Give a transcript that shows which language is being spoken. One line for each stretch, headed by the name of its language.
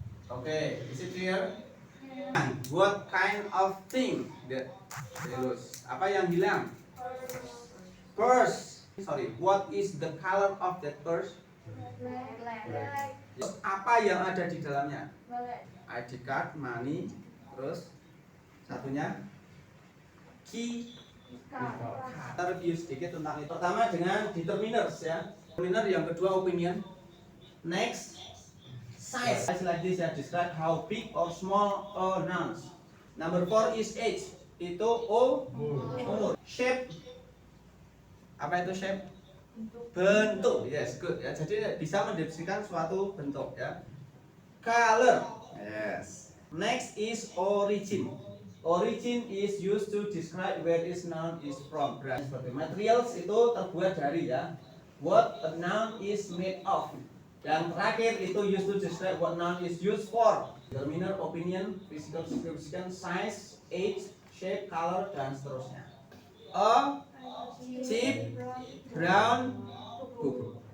English: Okay, is it clear? What kind of thing that they lose?
Indonesian: Apa yang hilang?
English: Purse. Sorry, what is the color of that purse? Black.
Indonesian: Apa yang ada di dalamnya?
English: ID card, money,
Indonesian: terus satunya key. Kita review sedikit tentang itu. Pertama dengan determiners ya. Determiner, yang kedua opinion. Next, size.
English: Size like this ya, describe how big or small or nouns. Number 4 is age.
Indonesian: Itu umur.
English: Shape.
Indonesian: Apa itu
English: shape? Bentuk. Yes, good ya.
Indonesian: Jadi bisa mendeskripsikan suatu bentuk ya.
English: Color. Yes. Next is origin. Origin is used to describe where is noun is from.
Indonesian: Seperti materials itu terbuat dari ya.
English: What a noun is made of.
Indonesian: Yang terakhir itu
English: used to describe what noun is used for. Determiner, opinion, physical description, size, age, shape, color,
Indonesian: dan seterusnya.
English: A cheap brown book.